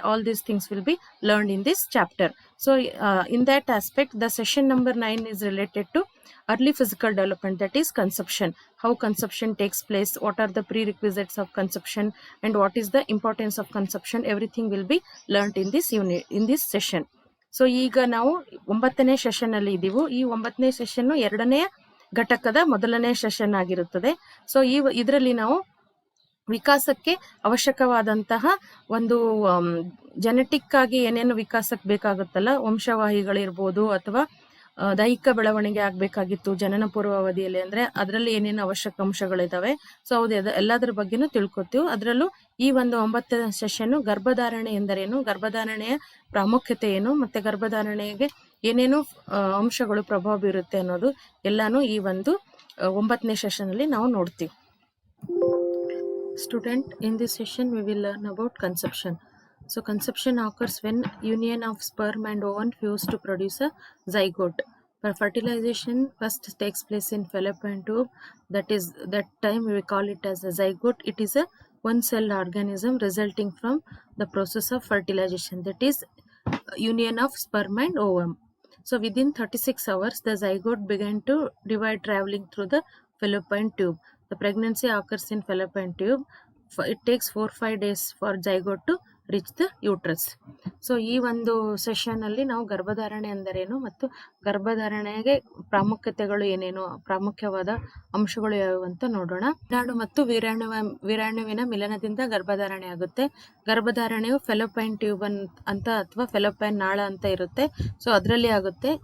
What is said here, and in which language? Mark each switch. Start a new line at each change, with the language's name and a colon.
English: All these things will be learned in this chapter. So in that aspect, the session number 9 is related to early physical development, that is conception, how conception takes place, what are the prerequisites of conception, and what is the importance of conception. Everything will be learned in this unit, in this session.
Kannada: So ಈಗ ನಾವು 9ನೇ session ಅಲ್ಲಿ ಇದ್ದೀವಿ. ಈ 9ನೇ session 2ನೇ ಘಟಕದ ಮೊದಲನೇ session ಆಗಿರುತ್ತದೆ. So ಇದರಲ್ಲಿ ನಾವು ವಿಕಾಸಕ್ಕೆ ಅವಶ್ಯಕವಾದಂತಹ ಒಂದು ಜೆನೆಟಿಕ್ ಆಗಿ ಏನೇನು ವಿಕಾಸಕ್ಕೆ ಬೇಕಾಗುತ್ತಲ್ಲ, ವಂಶವಾಹಿಗಳಿರ್ಬೋದು ಅಥವಾ ದೈಹಿಕ ಬೆಳವಣಿಗೆ ಆಗ್ಬೇಕಾಗಿತ್ತು ಜನನ ಪೂರ್ವ ಅವಧಿಯಲ್ಲಿ, ಅಂದ್ರೆ ಅದರಲ್ಲಿ ಏನೇನು ಅವಶ್ಯಕ ಅಂಶಗಳಿದಾವೆ, ಸೊ ಹೌದು ಎಲ್ಲದ್ರ ಬಗ್ಗೆನೂ ತಿಳ್ಕೊತೀವಿ. ಅದರಲ್ಲೂ ಈ ಒಂದು 9ನೇ ಸೆಷನ್ ಗರ್ಭಧಾರಣೆ ಎಂದರೇನು, ಗರ್ಭಧಾರಣೆಯ ಪ್ರಾಮುಖ್ಯತೆ ಏನು, ಮತ್ತೆ ಗರ್ಭಧಾರಣೆಗೆ ಏನೇನು ಅಂಶಗಳು ಪ್ರಭಾವ ಬೀರುತ್ತೆ ಅನ್ನೋದು ಎಲ್ಲಾನು ಈ ಒಂದು 9ನೇ ಸೆಷನ್ ಅಲ್ಲಿ ನಾವು ನೋಡ್ತೀವಿ.
English: Student, in this session we will learn about conception. So conception occurs when union of sperm and ovum fuse to produce a zygote. Fertilization first takes place in fallopian tube. That time we call it as a zygote. It is a one-celled organism resulting from the process of fertilization, that is union of sperm and ovum. So within 36 hours the zygote began to divide, traveling through the fallopian tube. The pregnancy occurs in fallopian tube. It takes 4-5 days for zygote to reach the uterus.
Kannada: So ಈ ಒಂದು session ಅಲ್ಲಿ ನಾವು ಗರ್ಭಧಾರಣೆ ಎಂದರೇನು ಮತ್ತು ಗರ್ಭಧಾರಣೆಗೆ ಪ್ರಾಮುಖ್ಯತೆಗಳು ಏನೇನು, ಪ್ರಾಮುಖ್ಯವಾದ ಅಂಶಗಳು ಯಾವುವು ಅಂತ ನೋಡೋಣ. ವೀರಾಣು ಮತ್ತು ವೀರಾಣುವಿನ ಮಿಲನದಿಂದ ಗರ್ಭಧಾರಣೆ ಆಗುತ್ತೆ. ಗರ್ಭಧಾರಣೆಯು ಫೆಲೋಪೈನ್ ಟ್ಯೂಬ್ ಅಂತ ಅಥವಾ ಫೆಲೋಪೈನ್ ನಾಳ ಅಂತ ಇರುತ್ತೆ. ಸೊ ಅದರಲ್ಲಿ ಆಗುತ್ತೆ.